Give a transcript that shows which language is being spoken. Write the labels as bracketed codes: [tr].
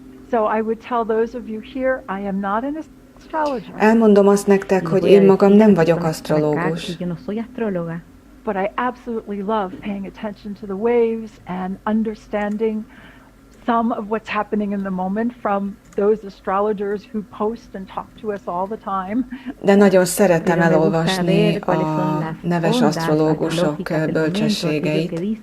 [en] So I would tell those of you here, I am not an astrologer. [hu] Elmondom azt nektek, hogy én magam nem vagyok asztrológus. [en] But I absolutely love paying attention to the waves and understanding some of what's happening in the moment from those astrologers who post and talk to us all the time. [hu] De nagyon szeretem elolvasni a neves asztrológusok bölcsességeit.